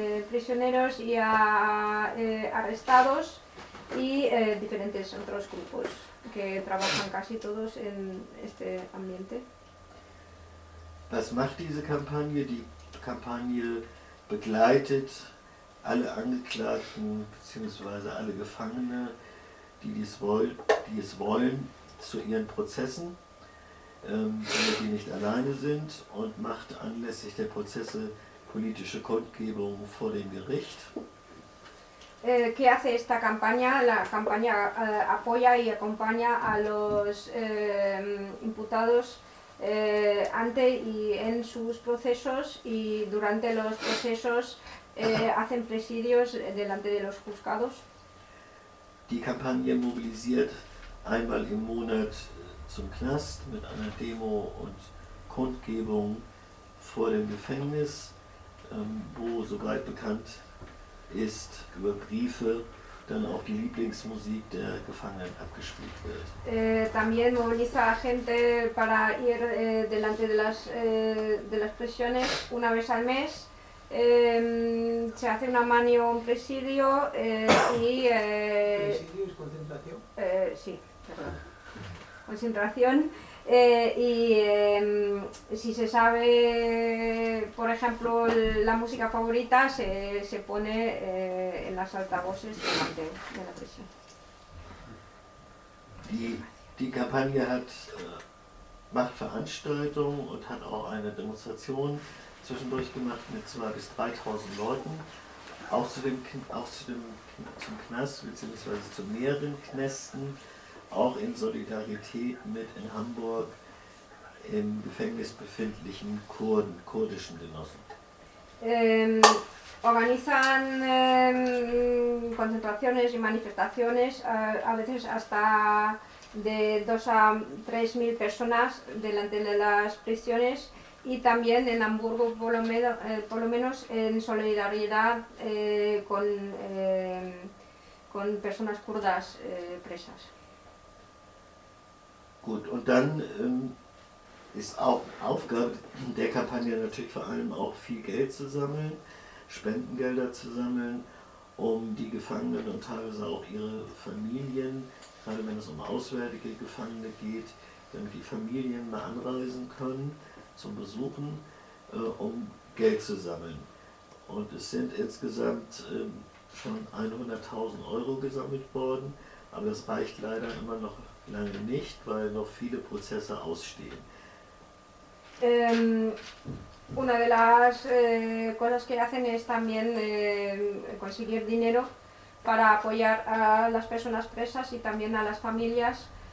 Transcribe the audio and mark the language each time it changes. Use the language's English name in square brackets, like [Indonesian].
[Spanish] prisioneros y a arrestados, y diferentes otros grupos que trabajan casi todos en este ambiente. [German] Was macht diese Kampagne? Die Kampagne begleitet alle Angeklagten bzw. alle Gefangene, die es wollen, zu ihren Prozessen, damit die nicht alleine sind, und macht anlässlich der Prozesse politische Kundgebung vor dem Gericht. [Spanish] ¿Qué hace esta campaña? La campaña apoya y acompaña a los imputados ante y en sus procesos, y durante los procesos hacen presidios delante de los juzgados. [German] Die Kampagne mobilisiert einmal im Monat zum Knast mit einer Demo und Kundgebung vor dem Gefängnis, wo, soweit bekannt ist, über Briefe dann auch die Lieblingsmusik der Gefangenen abgespielt wird. [Spanish] También moviliza a gente para ir delante de las prisiones una vez al mes. Se hace una manio, un presidio, y... ¿Presidio es concentración? Sí, perdón. Concentración. Y si se sabe, por ejemplo, la música favorita, se pone en las altavoces delante de la prisión. [German] Die Kampagne hat macht Veranstaltungen und hat auch eine Demonstration zwischendurch gemacht mit 2 bis 3.000 Leuten, auch zum Knast bzw. zu mehreren Knästen, auch in Solidarität mit in Hamburg im Gefängnis befindlichen kurdischen Genossen. [Spanish] Organizan concentraciones y manifestaciones, a veces hasta de 2.000 a 3.000 personas delante de las prisiones. Y también en Hamburgo, por lo menos, en solidaridad con personas kurdas presas. [German] Gut, und dann ist auch Aufgabe der Kampagne natürlich vor allem auch viel Geld zu sammeln, Spendengelder zu sammeln, um die Gefangenen und teilweise auch ihre Familien, gerade wenn es um auswärtige Gefangene geht, damit die Familien mal anreisen können, zum Besuchen, um Geld zu sammeln. Und es sind insgesamt schon 100.000 Euro gesammelt worden, aber das reicht leider immer noch lange nicht, weil noch viele Prozesse ausstehen. [Spanish] Una de las cosas que hacen es también conseguir dinero para apoyar a las personas presas y también a las familias.